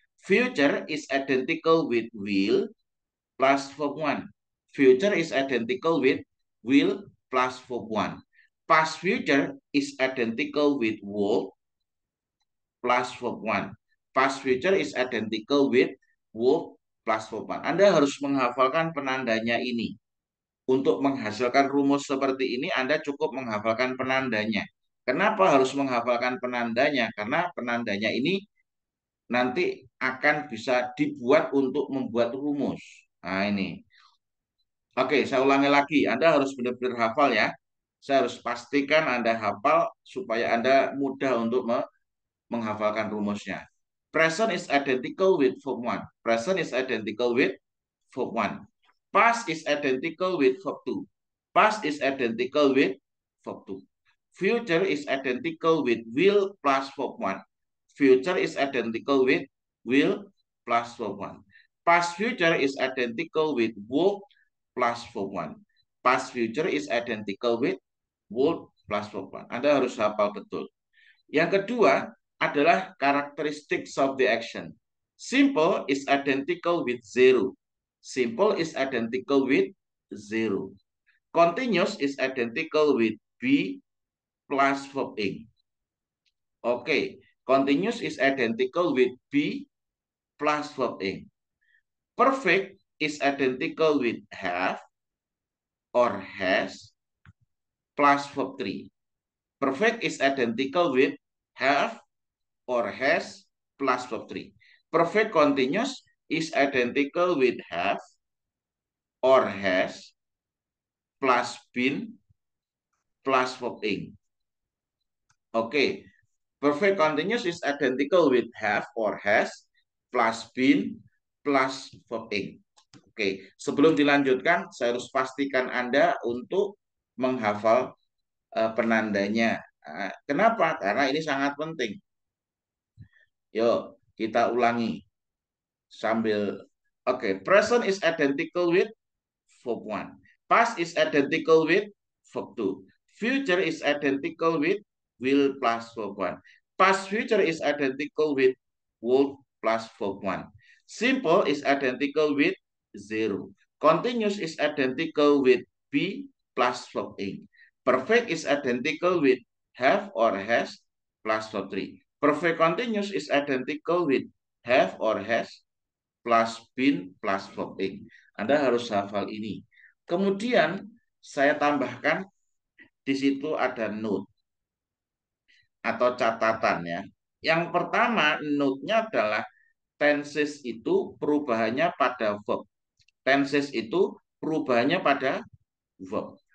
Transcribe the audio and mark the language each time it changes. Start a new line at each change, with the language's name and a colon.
English: Future is identical with will plus verb 1. Future is identical with will plus verb 1. Past future is identical with would plus verb 1. Past future is identical with would plus verb 1.
Indonesian: Anda harus menghafalkan penandanya ini. Untuk menghasilkan rumus seperti ini, Anda cukup menghafalkan penandanya. Kenapa harus menghafalkan penandanya? Karena penandanya ini nanti akan bisa dibuat untuk membuat rumus. Nah, ini. Oke, saya ulangi lagi. Anda harus benar-benar hafal ya. Saya harus pastikan Anda hafal supaya Anda mudah untuk menghafalkan rumusnya.
English: Present is identical with verb 1. Present is identical with verb 1. Past is identical with verb 2. Past is identical with verb 2. Future is identical with will plus verb 1. Future is identical with will plus verb 1. Past future is identical with would plus verb 1. Past future is identical with would plus verb 1.
Indonesian: Anda harus hafal betul. Yang kedua adalah
English: characteristics of the action. Simple is identical with zero. Simple is identical with zero. Continuous is identical with be plus verb ing. Oke, continuous is identical with be plus verb ing. Perfect is identical with have or has plus verb 3. Perfect is identical with have or has plus verb 3. Perfect continuous is identical with have or has plus been plus verb ing. Oke, perfect continuous is identical with have or has plus been plus verb ing.
Indonesian: Oke, sebelum dilanjutkan, saya harus pastikan Anda untuk menghafal penandanya. Kenapa? Karena ini sangat penting. Yuk, kita ulangi sambil.
English: Oke, present is identical with verb 1. Past is identical with verb 2. Future is identical with will plus verb 1. Past future is identical with would plus verb 1. Simple is identical with 0. Continuous is identical with be plus verb ing. Perfect is identical with have or has plus verb 3. Perfect continuous is identical with have or has plus been plus verb ing.
Indonesian: Anda harus hafal ini. Kemudian saya tambahkan di situ ada note atau catatan ya. Yang pertama note-nya adalah tenses itu perubahannya pada verb. Tenses itu perubahannya pada verb.